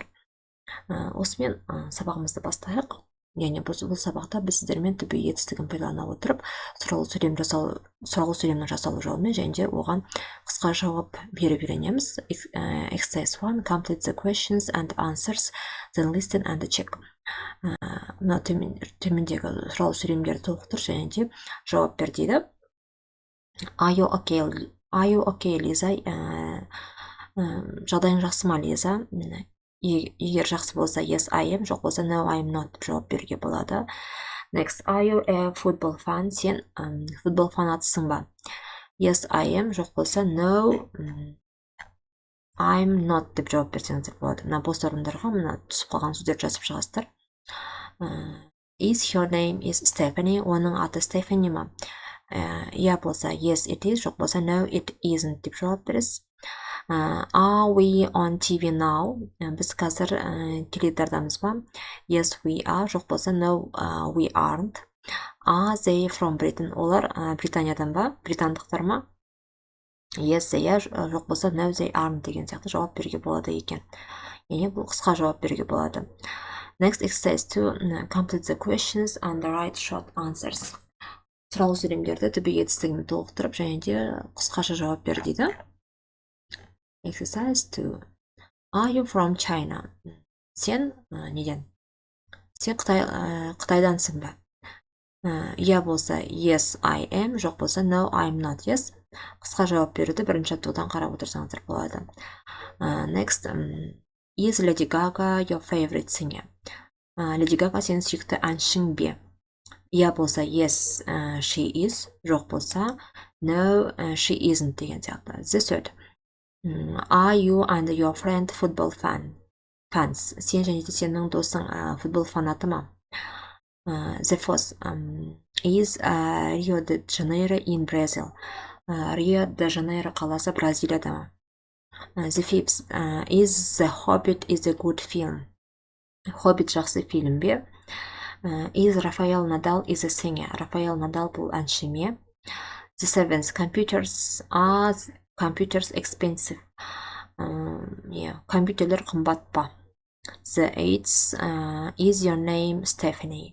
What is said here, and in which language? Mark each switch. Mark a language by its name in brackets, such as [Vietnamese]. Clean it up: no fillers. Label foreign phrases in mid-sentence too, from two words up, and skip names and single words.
[Kazakh] Осымен сабағымызды бастайық. Яғни бұл сабақта біз сіздермен түбі етістігін пайдалана отырып, сұралу сөйлемнің жасалу жолымен және де оған қысқа жауап беріп үйренеміз. [English] Exercise 1. Complete the questions and answers, then listen and check. [Kazakh] Мына төмендегі сұралу сөйлемдерді толықтыр және де жауап бер дейді. [English] Are you okay, Лиза? [Kazakh] Жағдайың жақсы ма, Лиза? Егер жақсы болса, [English] yes, I am, [Kazakh] жоқ болса, [English] no, I am not [Kazakh] жауап беруге болады. [English] Next, are you a football fan? [Kazakh] Сен футбол фанатысың ба? [English] Yes, I am, [Kazakh] жоқ болса, [English] no, I'm not [Kazakh] деп жауап берсеңіздер болады. Мына бос орындарға мына түсіп қалған сөздерді жазып шығасыздар. [English] Is her name is Stephanie? [Kazakh] Оның аты Stephanie ма? Я болса, [English] yes, it is, [Kazakh] жоқ болса, [English] no, it isn't [Kazakh] деп жауап бересіз. [English] Are we on TV now? [Kazakh] Біз қазір теледидардамыз ба? [English] Yes, we are. [Kazakh] Жоқ болса, [English] no, we aren't. Are they from Britain? [Kazakh] Олар Британиядан ба? Британдықтар ма? [English] Yes, they are. [Kazakh] Жоқ болса, [English] no, they aren't [Kazakh] деген сияқты жауап беруге болады екен. Яғни бұл қысқа жауап беруге болады. [English] Next, exercise 2. Complete the questions and write short answers. [Kazakh] Сұралу сөйлемдерді түбі етістігін толықтырып және де қысқаша жауап бер дейді. [English] Exercise 2. Are you from China? [Kazakh] Сен неден? Сен Қытайдансың ба? Я болса, [English] yes, I am. [Kazakh] Жоқ болса, [English] no, I'm not. Yes. [Kazakh] Қысқа жауап беруді бірінші жаттығудан қарап отырсаңыздар болады. [English] Next. Is Lady Gaga your favorite singer? [Kazakh] Lady Gaga сенің сүйікті әншің бе? Я болса, [English] yes, she is. [Kazakh] Жоқ болса, [English] no, she isn't [Kazakh] деген сияқты. [English] The third. Are you and your friend football fans? [Kazakh] Сен және де сенің досың футбол фанаты ма? [English] The fourth. Is Rio de Janeiro in Brazil? [Kazakh] Rio de Janeiro қаласы Бразилияда ма? [English] The fifth. Is The Hobbit is a good film? [Kazakh] Hobbit жақсы фильм бе? [English] Is Rafael Nadal is a singer? [Kazakh] Rafael Nadal бұл әнші ме? [English] The seventh. Computers expensive. [Kazakh] Компьютерлер қымбат па? [English] The eighth. Is your name Stephanie?